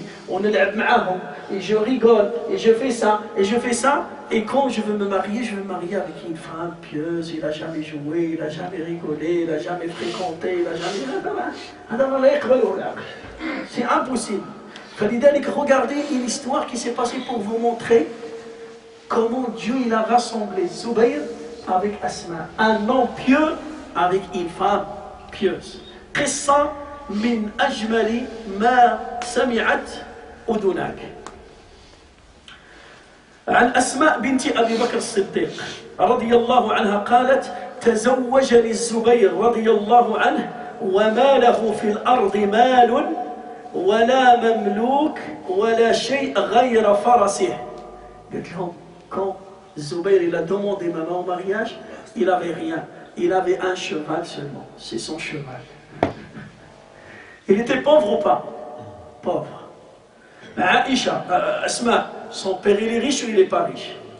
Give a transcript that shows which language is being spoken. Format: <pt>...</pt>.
<fr>On est là, et je rigole, et je fais ça, et quand je veux me marier avec une femme pieuse, il n'a jamais joué, il n'a jamais rigolé, il n'a jamais fréquenté, il n'a jamais... C'est impossible. Regardez une histoire qui s'est passée pour vous montrer comment Dieu il a rassemblé Zubayr avec Asma, un homme pieux avec une femme pieuse.</fr> <ar>قصة من أجمل ما سمعت أذناك. عن أسماء بنت أبي بكر الصديق رضي الله عنها قالت تزوجني الزبير رضي الله عنه وما له في الأرض مال ولا مملوك ولا شيء غير فرسه. قلت لهم</ar> <fr>quand Zubayr il a demandé maman au mariage, il n'avait rien, il avait un cheval seulement, c'est son cheval. Il était pauvre ou pas? Pauvre. Aïcha, Asma, son père il est riche ou il n'est pas riche?</fr>